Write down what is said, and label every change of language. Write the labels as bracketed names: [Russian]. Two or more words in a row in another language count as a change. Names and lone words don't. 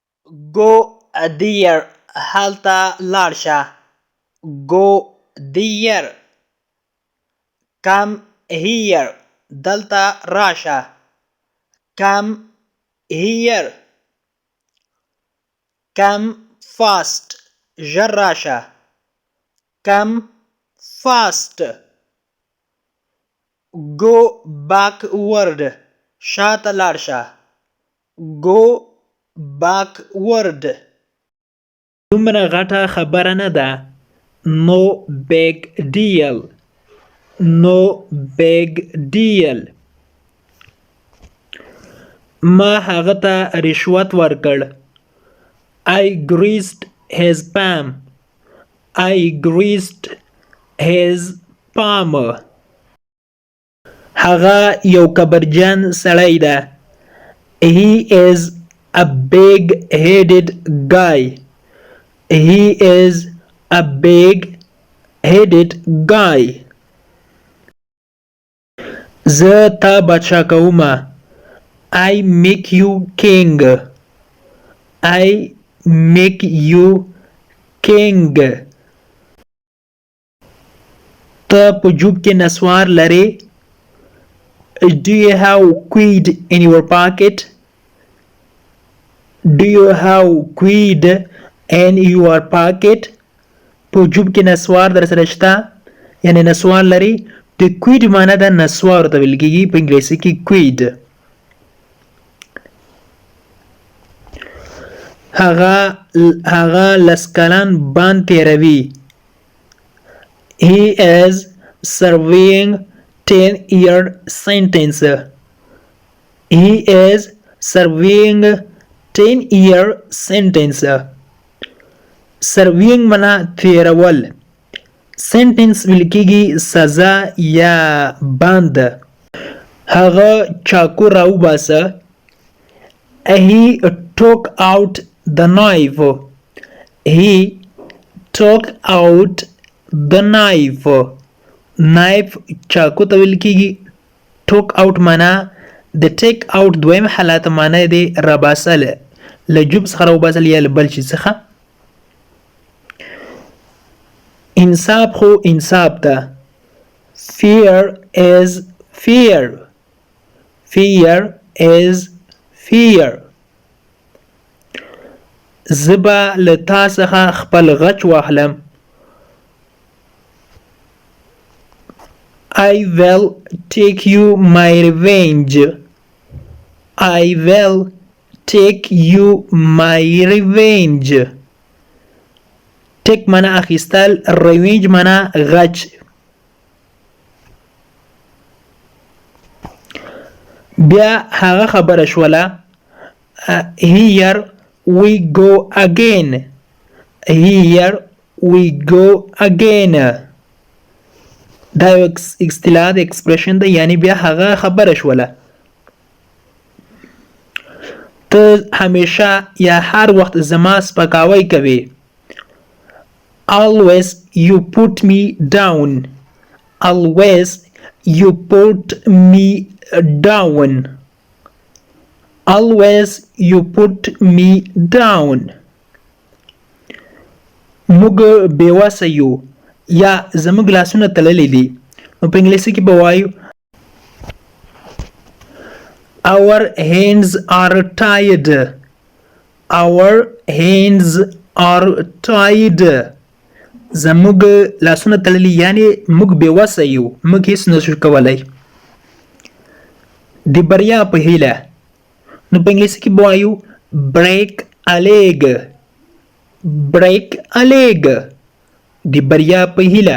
[English] Go there [Pashto] هلته لاړ شه. [English] Go there. Come here [Pashto] دلته راشه. [English] Come here. Come fast [Pashto] ژر راشه. [English] Come fast. Go backward [Pashto] شاته لاړ شه. [English] Go backward. [Pashto] دومره غټه خبره نه ده. [English] No big deal. No big deal. [Pashto] ما هغه ته رشوت ورکړ. [English] I greased his palm. I greased his palm. [Pashto] هغه یو کبرجن سړی ده. [English] He is a big-headed guy. He is a big-headed guy. [Pashto] زه تا بادشاه کومه. [English] I make you king. I make you king. [Pashto] ته په جوب کې نسوار لرې. [English] Do you have quid in your pocket? Do you have quid in your pocket? [Pashto] په جوب کې نسوار در سره شته یعنی نسوار لري. د quid معنی ده نسوار ته ویل کېږي په انګلیسي کې quid. هغه لس کلن بند تېروي. [English] He is serving 10-year sentence. He is serving 10-year sentence. [Pashto] Serving معنی تېرول. sentence ویل کېږي سزا یا بند. هغه چاقو راوباسه. [English] He took out the knife. He took out the knife. [Pashto] knife چاقو ته ویل کېږي. [English] took out [Pashto] معنی د [English] take out [Pashto] دویم حالت معنی دی راباسل. له جوب څخه راوباسل یا له بل شي څخه. انصاف خو انصاف ده. [English] Fair is fair. Fair is fair. [Pashto] زه به له تا څخه خپل غچ واخلم. [English] I will take you my revenge. I will take you my revenge. [Pashto] take معنی اخیستل. revenge معنی غچ. بیا هغه خبره شوله. [English] Here we go again. Here we go again. [Pashto] دا یو اصطلاح د اکسپریشن ده یعنی بیا هغه خبره شوله. ته همیشه یا هر وخت زما سپکاوی کوي. [English] Always you put me down. Always you put me down. Always you put me down. [Pashto] موږ بېوسه یو یا زموږ لاسونه تړلي دي. نو په انګلیسي کې به وایو [English] Our hands are tied. Our hands are tied. [Pashto] زموږ لاسونه تړلي یعنی موږ بېوسه یو. موږ هیڅ نشو کولی. د بریا په هیله. نو په انګلیسي کې به وایو [English] break a leg. break a leg. [Pashto] د بریا په هیله.